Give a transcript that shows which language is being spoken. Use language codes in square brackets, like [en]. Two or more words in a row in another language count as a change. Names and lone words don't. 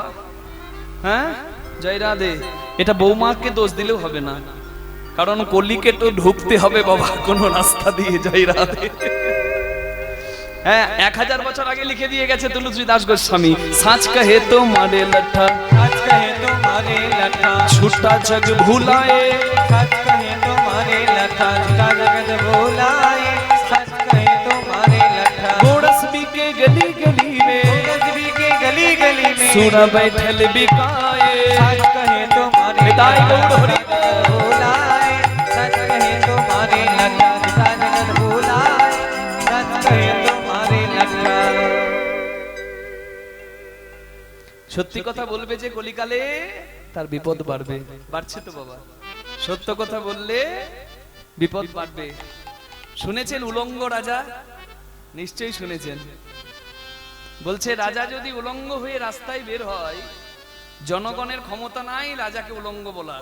[bn] হ্যাঁ, জয় রাধে। এটা বৌমাকে দোষ দিলেও হবে না, কারণ কলিকে তো ঢুকতে হবে বাবা কোন রাস্তা দিয়ে। জয় রাধে। হ্যাঁ, 1000 বছর আগে লিখে দিয়ে গেছে তুলসী দাস গোস্বামী, [hi] सच कहे तो मारे लठा, सच कहे तो मारे लठा, छूटा जग भुलाए, सच कहे तो मारे लठा, झूठा जगत भुलाए, सच कहे तो मारे लठा। गोरस भी के गली गली में, गजबी के गली गली में, सूरा बैठल बिकाए, सच कहे तो मारे विदाई गौर हरि भुलाए, सच कहे तो मारे लठा, झूठा जगत भुलाए, सच कहे तो मारे लठा। [bn] সত্যি কথা বলবে যে কলিকালে তার বিপদ বাড়বে, বাড়ছে তো বাবা। সত্য কথা বললে বিপদ বাড়বে। শুনেছেন উলঙ্গ রাজা? নিশ্চয়ই শুনেছেন। বলছে রাজা যদি উলঙ্গ হয়ে রাস্তায় বের হয়, জনগণের ক্ষমতা নাই রাজাকে উলঙ্গ বলার।